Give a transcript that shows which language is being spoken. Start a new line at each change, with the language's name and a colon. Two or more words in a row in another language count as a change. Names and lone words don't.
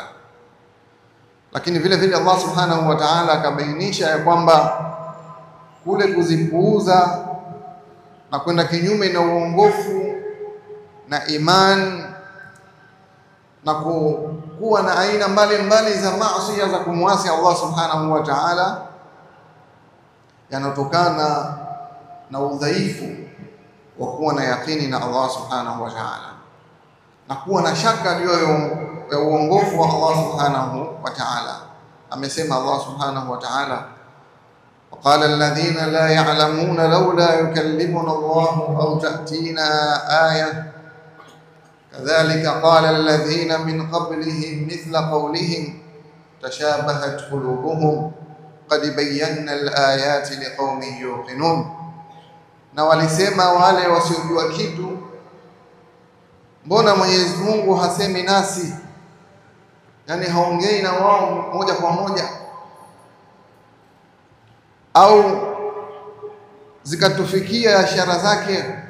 Swahili: Lakini vile vile Allah
Arabic: سبحانه وتعالى
Swahili: akabainisha ya kwamba kule kuzipuuza na kwenda kinyume na uongofu na iman na kuwa na aina mbalimbali za maasi za kumwasi Allah
Arabic: سبحانه وتعالى
Swahili: yanatokana na udhaifu wa kuwa na yaqini na Allah
Arabic: سبحانه وتعالى,
Swahili: na kuwa na shaka juu ya uongofu wa Allah
Arabic: سبحانه وتعالى. Amesema الله سبحانه وتعالى, وقال الذين لا يعلمون لولا يكلمنا الله أو تأتينا آية كذلك قال الذين من قبلهم مثل قولهم تشابهت قلوبهم قد بينا الآيات لقوم يوقنون.
Swahili: Na walisema wale wasiojua kitu, mbona Mwenyezi Mungu hasemi nasi, yani haongei na wao moja kwa moja, au zikatufikia ishara zake?